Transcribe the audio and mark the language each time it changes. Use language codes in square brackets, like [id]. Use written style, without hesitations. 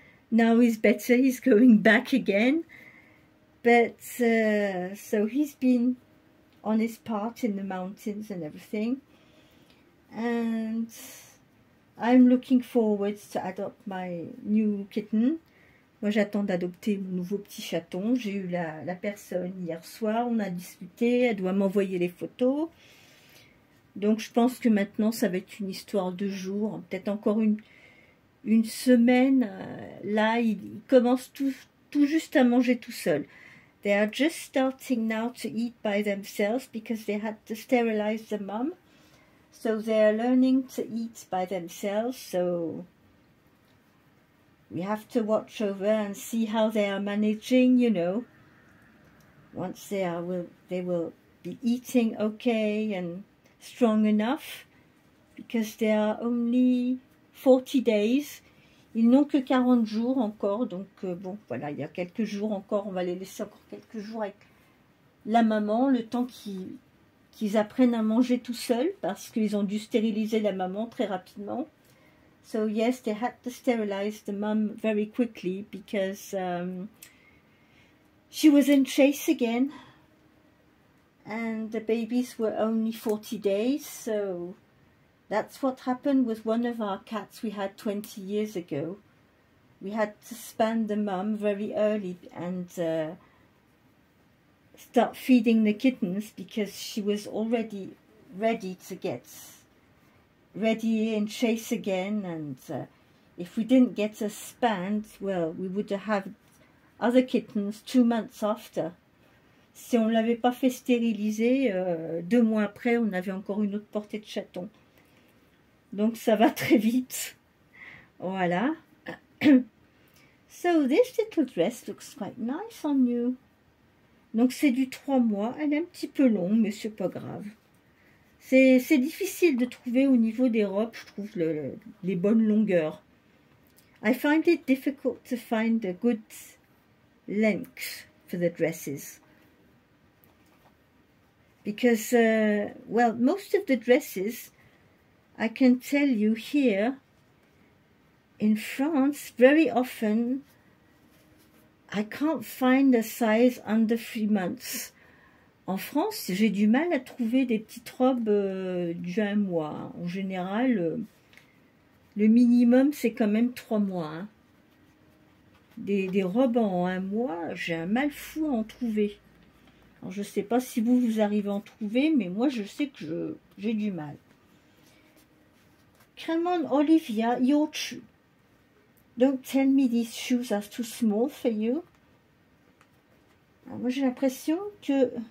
[en] Now he's better. He's going back again. But, so he's been on his part in the mountains and everything. And I'm looking forward to adopt my new kitten. [fr] Moi, j'attends d'adopter mon nouveau petit chaton. J'ai eu la personne hier soir, on a discuté, elle doit m'envoyer les photos. Donc, je pense que maintenant, ça va être une histoire de jours, peut-être encore une semaine. Là, il commence tout juste à manger tout seul. [en] They are just starting now to eat by themselves because they had to sterilize the mum. So they are learning to eat by themselves. So we have to watch over and see how they are managing, you know. Once they will be eating okay and strong enough, because they are only 40 days. [fr] Ils n'ont que 40 jours encore, donc bon, voilà, il y a quelques jours encore, on va les laisser encore quelques jours avec la maman, le temps qu'ils apprennent à manger tout seuls, parce qu'ils ont dû stériliser la maman très rapidement. [en] So yes, they had to sterilize the mum very quickly, because she was in chase again, and the babies were only 40 days, so that's what happened with one of our cats we had 20 years ago. We had to span the mum very early and start feeding the kittens, because she was already ready to get ready in chase again, and if we didn't get her spanned, well, we would have had other kittens 2 months after. [fr] Si on ne l'avait pas fait stériliser, 2 mois après, on avait encore une autre portée de chaton. Donc ça va très vite. Voilà. [en] So this little dress looks quite nice on you. [fr] Donc c'est du 3 mois. Elle est un petit peu longue, mais c'est pas grave. C'est difficile de trouver au niveau des robes, je trouve, les bonnes longueurs. [en] I find it difficult to find a good length for the dresses. Because, well, most of the dresses, I can tell you here, in France, very often, I can't find a size under 3 months. [fr] En France, j'ai du mal à trouver des petites robes du 1 mois. En général, le minimum, c'est quand même 3 mois. Hein. Des robes en 1 mois, j'ai un mal fou à en trouver. Alors, je ne sais pas si vous arrivez à en trouver, mais moi, je sais que j'ai du mal. [en] Come on, Olivia, your shoe. Don't tell me these shoes are too small for you. [fr] Alors, moi, j'ai l'impression que...